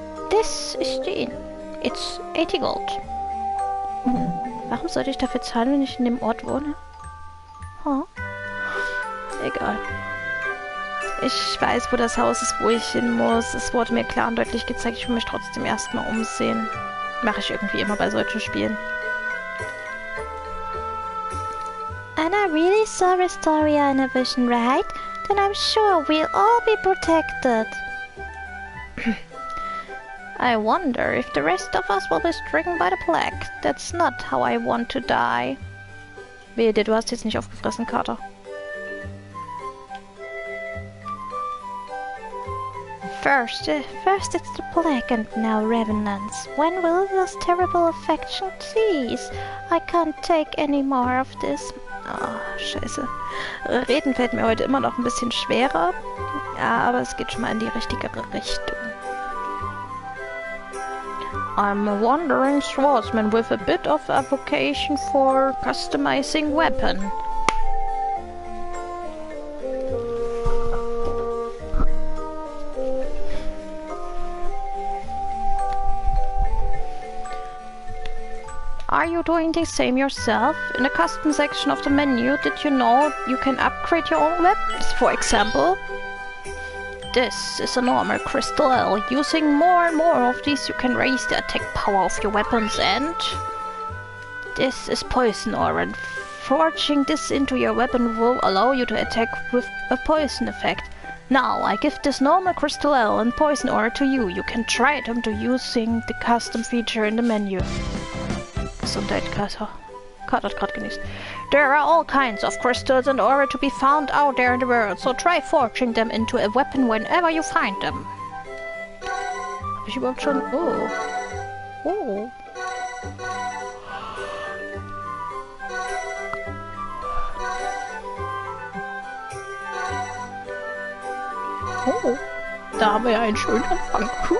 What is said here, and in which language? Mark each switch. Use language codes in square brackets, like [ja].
[en] This is the inn. It's 80 Gold. [de] Warum sollte ich dafür zahlen, wenn ich in dem Ort wohne? Huh? Egal. Ich weiß, wo das Haus ist, wo ich hin muss. Es wurde mir klar und deutlich gezeigt. Ich will mich trotzdem erstmal umsehen. Mache ich irgendwie immer bei solchen Spielen. [en] Anna really saw Restoria in a vision, right? Then I'm sure we'll all be protected. I wonder if the rest of us will be stricken by the plague. That's not how I want to die. [de] Wehe dir, du hast jetzt nicht aufgefressen, Kater. [en] First it's the plague and now revenants. When will this terrible affection cease? I can't take any more of this. [de] Oh, scheiße. Reden fällt mir heute immer noch ein bisschen schwerer. Ja, aber es geht schon mal in die richtigere Richtung. [en] I'm a wandering swordsman with a bit of a vocation for customizing weapon. Are you doing the same yourself? In the custom section of the menu, did you know you can upgrade your own weapons, for example? This is a normal crystal L. Using more and more of these, you can raise the attack power of your weapons, and this is poison ore, and forging this into your weapon will allow you to attack with a poison effect. Now, I give this normal crystal L and poison ore to you. You can try them to using the custom feature in the menu. [de] Gesundheit, Kater. Kater hat gerade genießt. [en] There are all kinds of crystals and ore to be found out there in the world, so try forging them into a weapon whenever you find them. [de] Hab ich überhaupt schon... Oh. Oh. Oh. Da haben wir ja einen schönen Anfang.